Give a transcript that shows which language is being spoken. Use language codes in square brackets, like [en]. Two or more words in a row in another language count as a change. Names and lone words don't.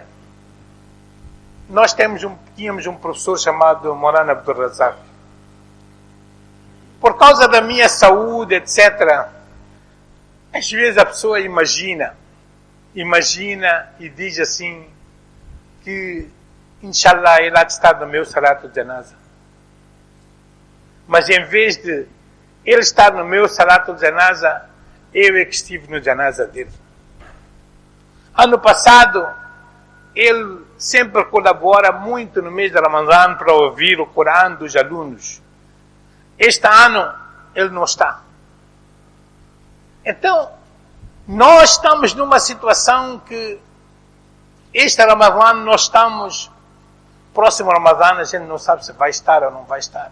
[pt] Nós tínhamos um professor chamado Maulana Abdul Razak. Por causa da minha saúde, etc., às vezes a pessoa imagina e diz assim, que inshallah ele há de estar no meu [ar] صلاة الجنازة. [pt] Mas em vez de ele estar no meu [ar] صلاة الجنازة, [pt] eu é que estive no Janaza dele. Ano passado, ele sempre colabora muito no mês de Ramadã para ouvir o Corão dos alunos. Este ano, ele não está. Então, nós estamos numa situação que este Ramadã nós estamos, próximo Ramadã a gente não sabe se vai estar ou não vai estar.